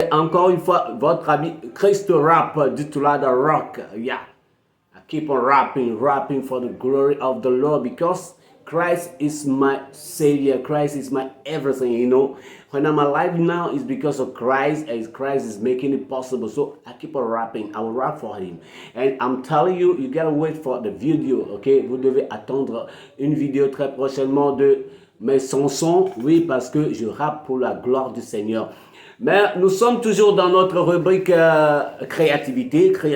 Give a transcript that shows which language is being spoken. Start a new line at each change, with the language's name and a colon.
French: C'est encore une fois votre ami Christo Rap du Tula the Rock.
English: Yeah. I keep on rapping for the glory of the Lord because Christ is my savior. Christ is my everything, you know. When I'm alive now, it's because of Christ, and Christ is making it possible. So I keep on rapping. I will rap for him. And I'm telling you, you gotta wait for the video, ok?
French: Vous devez attendre une vidéo très prochainement de mes chansons. Oui, parce que je rappe pour la gloire du Seigneur. Mais nous sommes toujours dans notre rubrique créativité.